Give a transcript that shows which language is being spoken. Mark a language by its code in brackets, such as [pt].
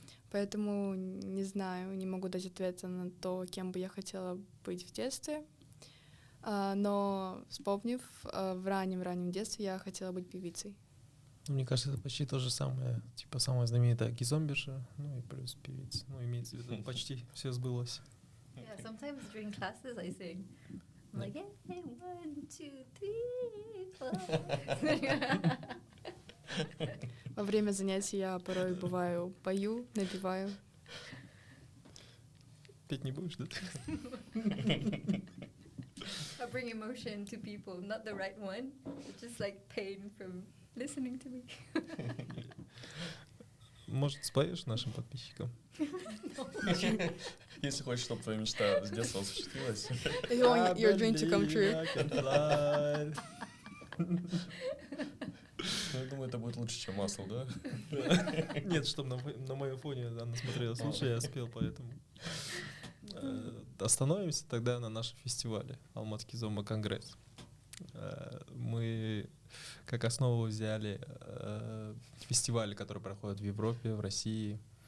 [ru] Поэтому не знаю, не могу дать ответа на то, кем бы я хотела быть в детстве. Но вспомнив, в раннем детстве я хотела быть певицей. Мне кажется, это почти то же самое. Типа самая знаменитая кизомберша, ну и плюс певица. Ну, имеется в виду, почти все сбылось. [en] Yeah, sometimes during classes I sing. I'm like, hey, 1, 2, 3, 4. [ru] Во время занятий я порой бываю пою, напеваю. Петь не будешь, да? [en] I bring emotion to people, not the right one, but just like pain from listening to me. [ru] Может, споешь нашим подписчикам? Если хочешь, чтобы твоя мечта с детства осуществилась. [en] You want your dream to come true. [ru] Ну, я думаю, это будет лучше, чем масло, да? Нет, чтобы на моем фоне она смотрелась лучше, я спел, поэтому. Остановимся тогда на нашем фестивале Almaty Kizomba конгресс. Мы как основу взяли фестивали, которые проходят в Европе, в России.